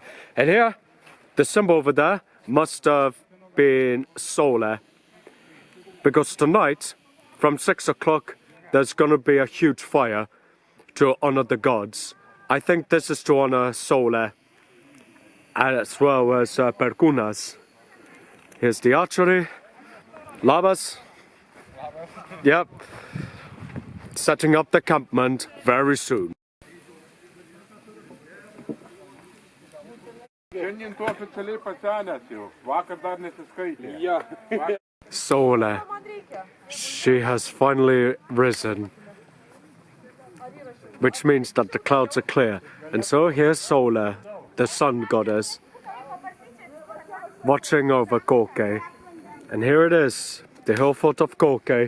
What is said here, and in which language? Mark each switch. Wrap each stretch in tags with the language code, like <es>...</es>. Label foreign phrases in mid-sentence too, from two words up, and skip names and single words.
<en>And here, the symbol over there must have been solar, because tonight, from 6 o'clock, there's going to be a huge fire to honor the gods. I think this is to honor solar, as well as perkunas. Here's the archery. Labas. Yep. Setting up the campment very soon.</en> <lt>Šiandien tu oficialiai pasenęs jau. Vakar dar nesiskaitė.</lt> <en>Solar. She has finally risen. Which means that the clouds are clear. And so here's Solar, the sun goddess, watching over Kaukai. And here it is, the Hillfort of Kaukai.</en>